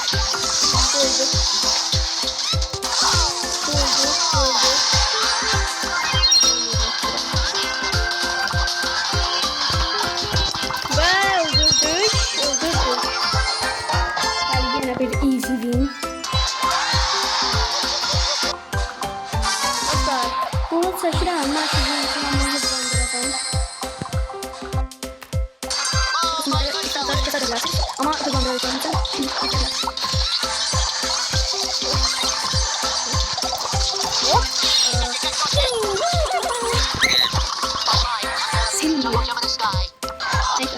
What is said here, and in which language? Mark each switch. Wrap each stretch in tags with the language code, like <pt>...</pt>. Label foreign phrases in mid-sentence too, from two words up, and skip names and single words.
<tr>Ve öldürdük. Hadi yine bir</tr> <en>easy win.</en> <az>Dostlar, bunu çəkirəm. Mən sizin üçün hızlandıracağım.</az> <tr>Ama hızlandıracağım için neyse.</tr>